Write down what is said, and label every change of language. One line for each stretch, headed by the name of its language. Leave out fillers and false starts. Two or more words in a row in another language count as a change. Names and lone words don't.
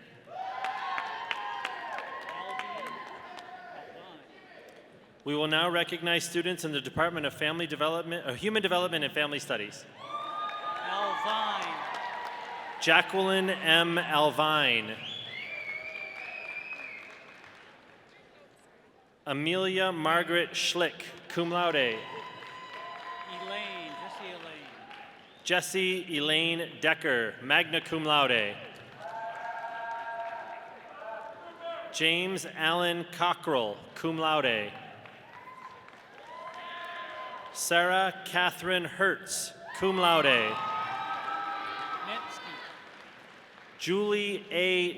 English: We will now recognize students in the Department of Family Development, Human Development and Family Studies. Alvine. Jacqueline M. Alvine. Amelia Margaret Schlick,
Latin: cum laude.
English: Elaine. Jesse Elaine. Jessie Elaine Decker,
Latin: magna cum laude.
English: James Allen Cockrell,
Latin: cum laude.
English: Sarah Catherine Hertz,
Latin: cum laude.
English: Netsky. Julie A.